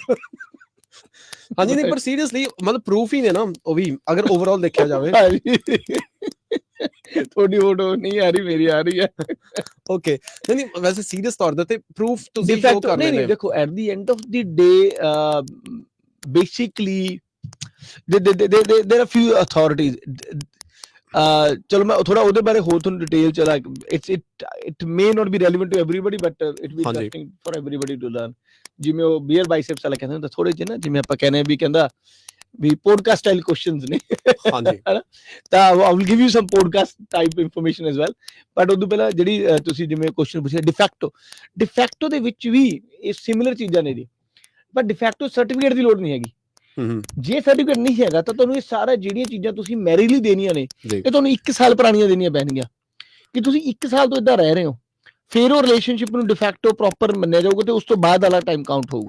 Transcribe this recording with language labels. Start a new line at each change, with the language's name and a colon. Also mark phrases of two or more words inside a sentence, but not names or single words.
Punjabi: ਹਾਂਜੀ, ਨਹੀਂ ਪਰ ਸੀਰੀਅਸਲੀ ਮਤਲਬ ਪ੍ਰੂਫ ਹੀ ਨੇ ਨਾ ਉਹ ਵੀ, ਅਗਰ ਓਵਰਆਲ ਦੇਖਿਆ ਜਾਵੇ। ਤੁਹਾਡੀ ਫੋਟੋ ਨਹੀਂ ਆ ਰਹੀ, ਮੇਰੀ ਆ ਰਹੀ ਹੈ। ਓਕੇ, ਨਹੀਂ ਵੈਸੇ ਸੀਰੀਅਸ ਤੌਰ ਤੇ ਪ੍ਰੂਫ ਤੁਸੀਂ ਸ਼ੋ ਕਰ ਲੈਂਦੇ। ਨਹੀਂ, ਦੇਖੋ
English: at the end of the day basically there are few authorities।
Punjabi: ਚਲੋ ਮੈਂ ਥੋੜਾ ਉਹਦੇ ਬਾਰੇ ਹੋਰ ਤੁਹਾਨੂੰ ਡਿਟੇਲ ਚਲਾ,
English: it may not be relevant to everybody but it will be interesting for everybody to learn।
Punjabi: ਜਿਵੇਂ ਉਹ ਬੀਅਰ ਬਾਈਸੈਪਸ ਵਾਲਾ ਕਹਿੰਦਾ ਹੁੰਦਾ, ਥੋੜੇ ਜਿਹੇ ਨਾ ਜਿਵੇਂ ਆਪਾਂ ਕਹਿੰਦੇ ਵੀ ਕਹਿੰਦਾ ਵੀ
English: podcast style questions
Punjabi: ਨੇ। ਹਾਂਜੀ, ਤਾਂ
English: I will give you some podcast type information as well।
Punjabi: ਬਟ ਉਦੋਂ ਪਹਿਲਾਂ ਜਿਹੜੀ ਤੁਸੀਂ ਜਿਵੇਂ ਕੁਐਸਚਨ ਪੁੱਛਿਆ ਡਿਫੈਕਟੋ ਦੇ ਵਿੱਚ ਵੀ ਇਹ ਸਿਮਿਲਰ ਚੀਜ਼ਾਂ ਨੇ ਜੀ, ਪਰ
English: de facto certificate
Punjabi: ਦੀ ਲੋੜ ਨਹੀਂ ਹੈਗੀ। ਜੇ ਸਰਟੀਫਿਕੇਟ ਨਹੀਂ ਹੈਗਾ ਤਾਂ ਤੁਹਾਨੂੰ ਇਹ ਸਾਰਾ ਜਿਹੜੀਆਂ ਚੀਜ਼ਾਂ ਤੁਸੀਂ ਮੈਰਿਜ ਲਈ ਦੇਣੀਆਂ ਨੇ, ਇਹ ਤੁਹਾਨੂੰ 1 ਸਾਲ ਪੁਰਾਣੀਆਂ ਦੇਣੀਆਂ ਪੈਣਗੀਆਂ ਕਿ ਤੁਸੀਂ 1 ਸਾਲ ਤੋਂ ਏਦਾਂ ਰਹਿ ਰਹੇ ਹੋ, ਫਿਰ ਉਹ ਰਿਲੇਸ਼ਨਸ਼ਿਪ ਨੂੰ
English: de facto proper
Punjabi: ਮੰਨਿਆ ਜਾਊਗਾ ਤੇ ਉਸ ਤੋਂ ਬਾਅਦ ਵਾਲਾ
English: time count
Punjabi: ਹੋਊਗਾ।